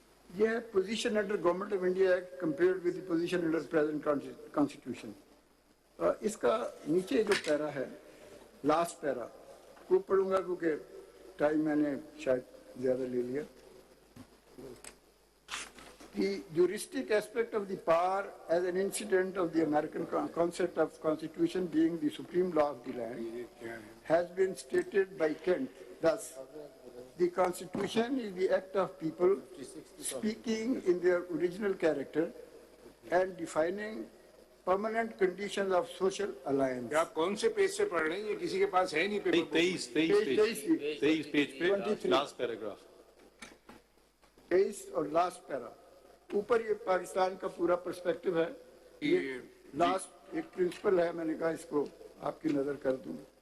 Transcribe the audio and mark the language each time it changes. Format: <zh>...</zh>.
<ur>یہ ہے</ur> <en>Position under government of India act compared with the position under present constitution.</en> <ur>اس کا نیچے جو پیرا ہے، لاسٹ پیرا، وہ پڑھوں گا کیونکہ ٹائم میں نے شاید زیادہ لے لیا.</ur> <en>The juristic aspect of the power as an incident of the American concept of constitution being the supreme law of the land has been stated by Kent. Thus, the constitution is the act of people speaking in their original character and defining permanent conditions of social alliance.</en> <ur>آپ کون سے page سے پڑھ رہے ہیں؟ یہ کسی کے پاس ہے نہیں پیپر. 23 پیج پہ لاسٹ پیراگراف. 23 اور لاسٹ پیرا. اوپر یہ پاکستان کا پورا پرسپیکٹو ہے. یہ لاسٹ ایک پرنسپل ہے، میں نے کہا اس کو آپ کی نظر کر دوں.</ur>